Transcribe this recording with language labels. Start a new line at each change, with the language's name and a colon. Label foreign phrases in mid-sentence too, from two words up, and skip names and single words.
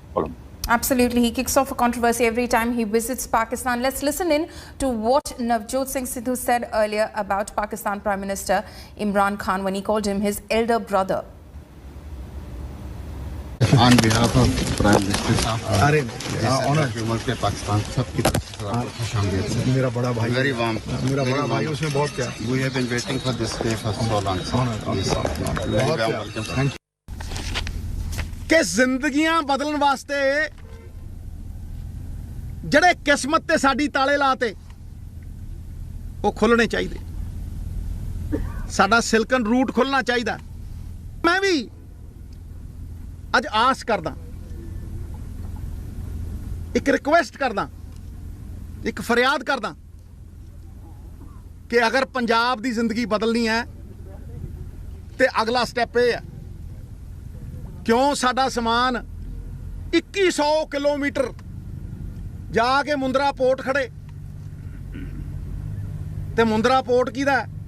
English: Absolutely, he kicks off a controversy every time he visits Pakistan. Let's listen in to what Navjot Singh Sidhu said earlier about Pakistan Prime Minister Imran Khan when he called him his elder brother. On behalf of Prime Minister Pakistan,
Hindi: सबकी तरफ से आपको खुशामदीद। मेरा बड़ा भाई,
English: Very warm,
Hindi: मेरा बड़ा भाई, उसमें बहुत क्या।
English: We have been waiting for this day for so long. Very welcome. Thank you.
Punjabi: ਕਿ ਜ਼ਿੰਦਗੀਆਂ ਬਦਲਣ ਵਾਸਤੇ ਜਿਹੜੇ ਕਿਸਮਤ ਤੇ ਸਾਡੀ ਤਾਲੇ ਲਾਤੇ ਉਹ ਖੁੱਲਣੇ ਚਾਹੀਦੇ। ਸਾਡਾ ਸਿਲਕਨ ਰੂਟ ਖੁੱਲਣਾ ਚਾਹੀਦਾ। ਮੈਂ ਵੀ ਅੱਜ ਆਸ ਕਰਦਾ, ਇੱਕ ਰਿਕੁਐਸਟ ਕਰਦਾ, ਇੱਕ ਫਰਿਆਦ ਕਰਦਾ ਕਿ ਅਗਰ ਪੰਜਾਬ ਦੀ ਜ਼ਿੰਦਗੀ ਬਦਲਣੀ ਹੈ ਤੇ ਅਗਲਾ ਸਟੈਪ ਇਹ ਹੈ, ਕਿਉਂ ਸਾਡਾ ਸਮਾਨ 2100 ਕਿਲੋਮੀਟਰ ਜਾ ਕੇ ਮੁੰਦਰਾ ਪੋਰਟ ਖੜੇ, ਤੇ ਮੁੰਦਰਾ ਪੋਰਟ ਕਿਹਦਾ?